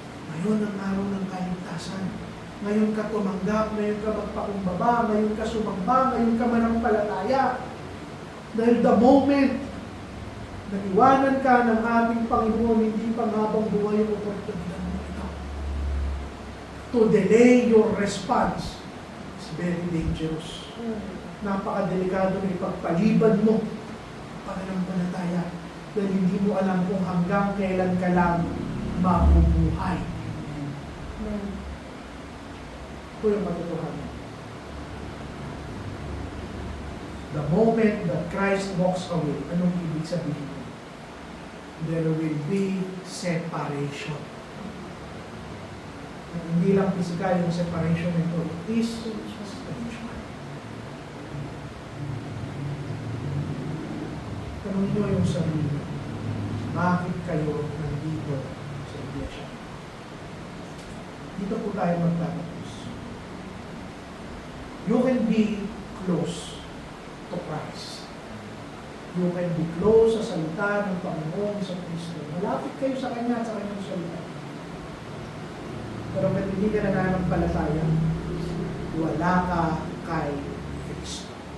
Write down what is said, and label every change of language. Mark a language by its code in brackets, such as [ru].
[tl] Ngayon ang araw ng kaligtasan. Ngayon ka tumanggap, ngayon ka magpakumbaba, ngayon ka sumamba, ngayon ka manampalataya. Dahil the moment na iwanan ka ng ating Panginoon, hindi pang habang buhay ang oportunidad mo ito. [en] To delay your response is very dangerous. Mm. [tl] Napakadelikado na ipagpalibad mo ang pananampalataya dahil hindi mo alam kung hanggang kailan ka lang mabubuhay. Amen. Ito yung katotohanan. [en] The moment that Christ walks away, [tl] anong ibig sabihin? [en] There will be separation. [tl] Hindi lang physical yung separation nito, [en] it is spiritual. [tl] Tanong nyo yung sarili, bakit kayo nandito sa iglesia? Dito po tayo magtatapos. [en] You can be close to Christ. You can be close [tl] sa salita ng Panginoon sa Kristo. Malapit kayo sa Kanya at sa Kanyang salita. Pero kung hindi ka nananampalataya, wala ka kay Kristo.